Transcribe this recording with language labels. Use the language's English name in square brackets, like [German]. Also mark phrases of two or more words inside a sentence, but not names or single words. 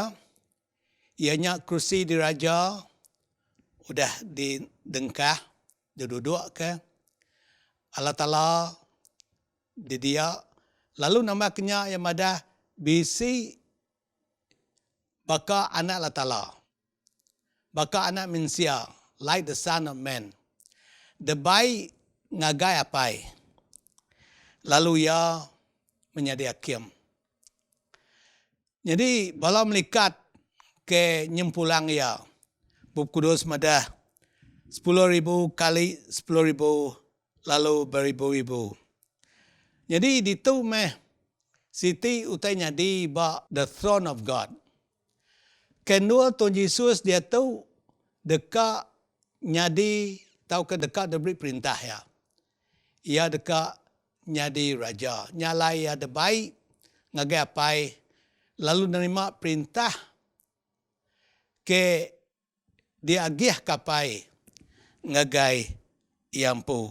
[Iban] Ianya kursi di raja udah didengkah, duduk ke Allah Ta'ala di dia. Lalu nama kenya yang ada bisi baka anak Allah Ta'ala. Baka anak manusia, [English] like the son of man. [Iban] Debai ngagai apai. Lalu ia menjadi hakim. Jadi, bala melikat ke nyempulang ia. Bab kudus madah 10,000 kali 10,000 lalu beribu-ribu. Jadi, ditu meh siti utai nyadi ba [English] the throne of God. [Iban] Kendua Tuhan Yesus dia tahu dekat nyadi tahu ke dekat diberi perintah ya. Ia dekat nyadi raja. Nyalai ada baik ngagai apai lalu nerima perintah ke dia agih kapai ngagai iampu.